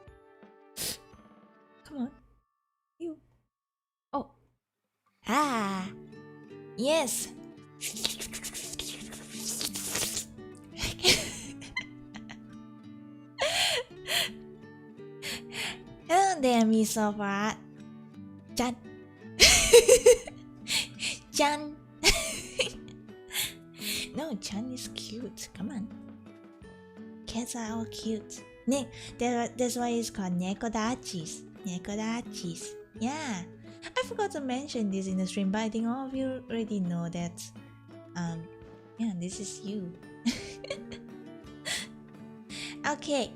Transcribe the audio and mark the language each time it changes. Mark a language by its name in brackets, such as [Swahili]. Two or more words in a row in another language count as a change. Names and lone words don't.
[English] Come on, you. Oh, yes. Hello there, Miss Sofra. Chan. Chan. No, Chan is cute. Come on. Cats are all cute. That's why it's called nekodachis. Nekodachis. Yeah. I forgot to mention this in the stream, but I think all of you already know that. Yeah, this is you. Okay.